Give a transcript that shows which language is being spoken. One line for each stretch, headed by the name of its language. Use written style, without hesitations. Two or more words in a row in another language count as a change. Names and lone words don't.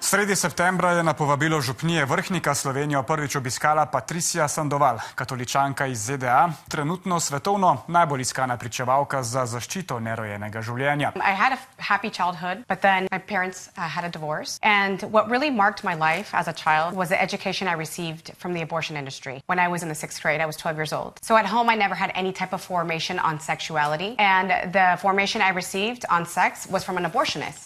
Slovenian: Sredi septembra je na povabilo župnije Vrhnika Slovenijo prvič obiskala Patricia Sandoval, katoličanka iz ZDA, trenutno svetovno najbolj iskana pričevalka za zaščito nerojenega življenja.
English: I had a happy childhood, but then my parents had a divorce. And what really marked my life as a child was the education I received from the abortion industry. When I was in the 6th grade, I was 12 years old. So at home, I never had any type of formation on sexuality. And the formation I received on sex was from an abortionist.